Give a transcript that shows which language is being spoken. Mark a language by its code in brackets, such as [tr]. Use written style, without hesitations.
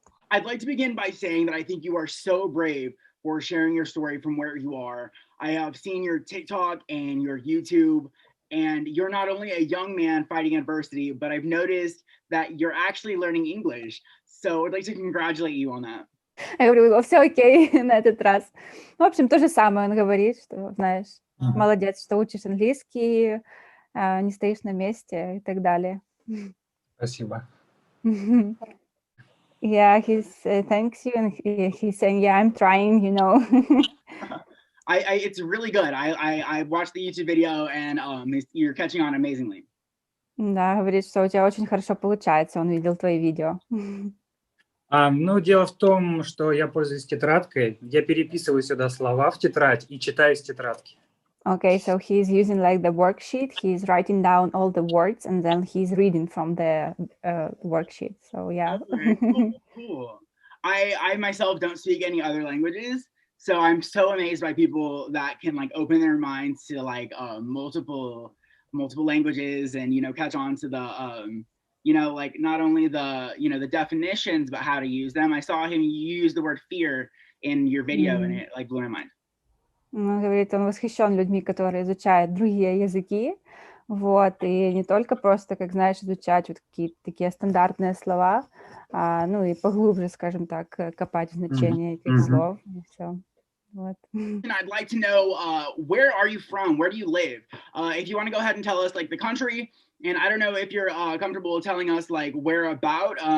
[en] I'd like to begin by saying that I think you are so brave for sharing your story from where you are. I have seen your TikTok and your YouTube, and you're not only a young man fighting adversity, but I've noticed that you're actually learning English. So I'd like to congratulate you on that. [ru] Я говорю, все окей на этот раз. В общем, то же самое он говорит, что, знаешь, молодец, что учишь английский, не стоишь на месте и так далее. Спасибо. [en] Yeah, he's thanks you, and he's saying, yeah, I'm trying, you know. It's really good. I watched the YouTube video, and you're catching on amazingly. [ru] Да, говорит, что у тебя очень хорошо получается, он видел твои видео. Ну, дело в том, что я пользуюсь тетрадкой, я переписываю сюда слова в тетрадь и читаю из тетрадки. [en] Okay, so he's using like the worksheet, he's writing down all the words, and then he's reading from the worksheet, so yeah. Okay, cool. I myself don't speak any other languages, so I'm so amazed by people that can like open their minds to like multiple languages and, you know, catch on to the you know, like not only the, you know, the definitions, but how to use them. I saw him use the word fear in your video, and it like blew my mind. [ru] Он говорит, он восхищен людьми, которые изучают другие языки, вот, и не только просто, как знаешь, изучать вот какие-то такие стандартные слова, ну и поглубже, скажем так, копать в значение этих слов, и все. Вот. [en] And I'd like to know, where are you from? Where do you live? If you want to go ahead and tell us like the country, and I don't know if you're comfortable telling us like where about.